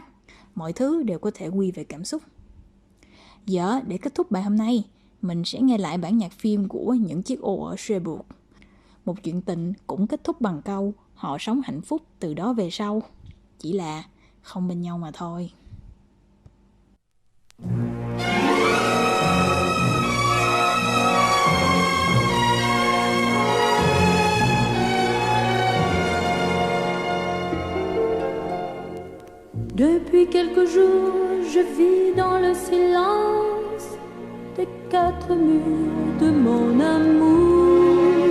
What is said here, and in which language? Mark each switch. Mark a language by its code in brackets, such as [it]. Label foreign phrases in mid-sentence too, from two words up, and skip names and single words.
[vi] Mọi thứ đều có thể quy về cảm xúc. Giờ để kết thúc bài hôm nay, mình sẽ nghe lại bản nhạc phim của Những chiếc ô ở Cherbourg. Một chuyện tình cũng kết thúc bằng câu họ sống hạnh phúc từ đó về sau, chỉ là không bên nhau mà thôi. [fr] Depuis quelques jours, je vis dans le silence des quatre murs de mon amour.